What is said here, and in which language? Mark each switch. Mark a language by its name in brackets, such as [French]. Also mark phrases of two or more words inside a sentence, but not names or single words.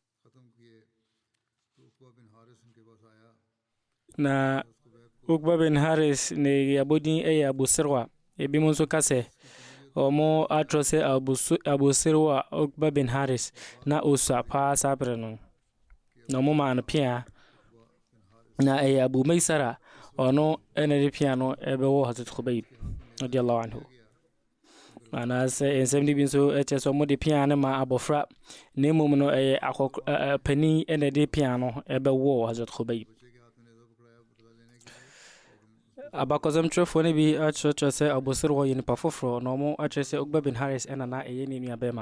[Akan] na Uqba bin Haris ne yabodin ɛyɛ Abu Sirwa ebi mu nso ka sɛ ɔmo atwerɛ sɛ Abu Sirwa Uqba bin Haris na ɔsua paa saa berɛ no na ɔmo maa no pia na ɛyɛ Abu Maisara ɔno ɛna de pia no ɛbɛwɔ Hazrat Khubayb [Arabic] رضي الله عنه [Akan] anaasɛ nsɛm no bi nso ɛkyɛ sɛ ɔmo de pia no ma abɔfra na mmom no ɛyɛ panin ɛna de pia no ɛbɛwɔ Hazrat Khubayb. abakɔsɛm twerɛfoɔ no bi akyerɛkyerɛ sɛ abosere hɔ yɛ nipa foforɔ na ɔmo akyerɛ sɛ Uqba bin Haris ɛna na ɛyɛ ne nua bɛrima.